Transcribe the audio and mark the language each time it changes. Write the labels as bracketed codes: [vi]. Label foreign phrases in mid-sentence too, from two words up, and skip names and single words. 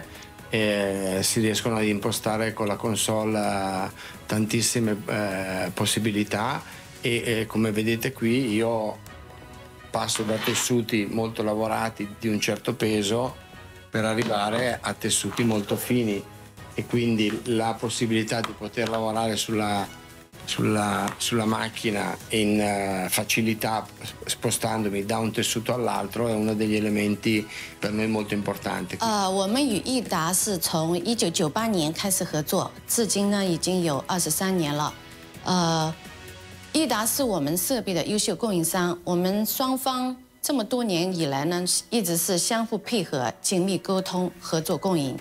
[it] Si riescono ad impostare con la console tantissime possibilità e come vedete qui io passo da tessuti molto lavorati di un certo peso per arrivare a tessuti molto fini e quindi la possibilità di poter lavorare sulla macchina in facilità spostandomi da un tessuto all'altro è uno degli elementi per noi molto importanti. [zh] 我们与益达是从1998年开始合作，至今呢已经有23年了。益达是我们设备的优秀供应商，我们双方这么多年以来呢，一直是相互配合、紧密沟通、合作共赢。